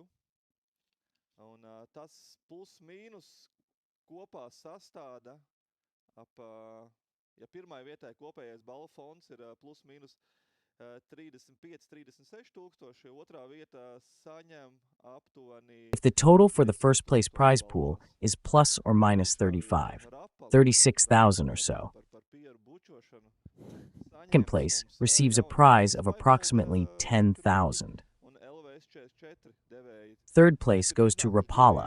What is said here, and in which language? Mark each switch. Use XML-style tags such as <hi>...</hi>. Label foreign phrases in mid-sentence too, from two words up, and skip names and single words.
<lv>Un tas plus mīnus kopā sastāda ja pirmai vietai kopējais balvu fonds ir plus mīnus 35–36 tūkstoši, otrā vietā saņem aptuveni...</lv> <en>If the total for the first place prize pool is plus or minus 36,000 or so, second place receives a prize of approximately 10,000. Third place goes to Rapala.</en>